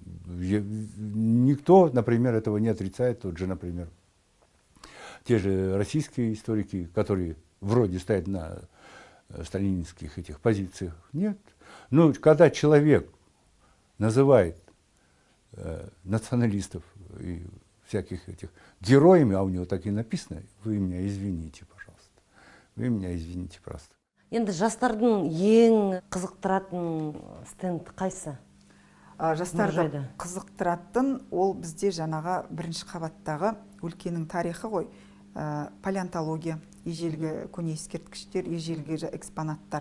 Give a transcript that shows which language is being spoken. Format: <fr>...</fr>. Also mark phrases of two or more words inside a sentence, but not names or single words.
<ru>Никто, например, этого не отрицает. Тот же, например, те же российские историки, которые вроде стоят на сталинских этих позициях. Нет. Но когда человек называет националистов и всяких этих героями, а у него так и написано, вы меня извините, пожалуйста. Вы меня извините просто.</ru> <kk>Енді жастардың ең қызықтыратын стенд қайсы? Жастарды қызықтыратын ол бізде жаңағы бірінші қабаттағы өлкенің тарихы ғой. Палеонтология, ежелгі көне ескерткіштер, ежелгі экспонаттар.</kk>